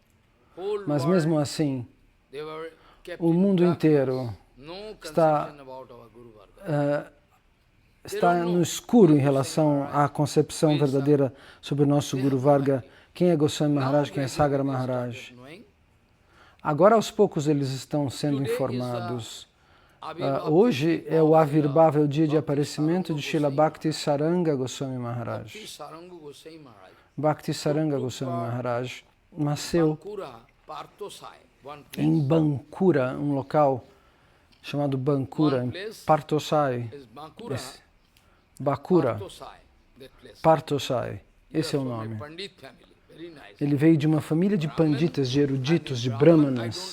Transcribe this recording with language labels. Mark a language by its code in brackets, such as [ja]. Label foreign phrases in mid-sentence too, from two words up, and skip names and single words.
[pt] Mas mesmo assim, o mundo inteiro está no escuro em relação à concepção verdadeira sobre o nosso Guru Varga. Quem é Goswami Maharaj, quem é Sagar Maharaj. Agora, aos poucos, eles estão sendo informados. Hoje é o Avirbhava, é o dia de aparecimento de Srila Bhakti Saranga Goswami Maharaj. Bhakti Saranga Goswami Maharaj nasceu em Bankura, um local chamado Bankura, em Partosai. Bakura, Partosai, esse é o nome. Ele veio de uma família de panditas, de eruditos, de brahmanas.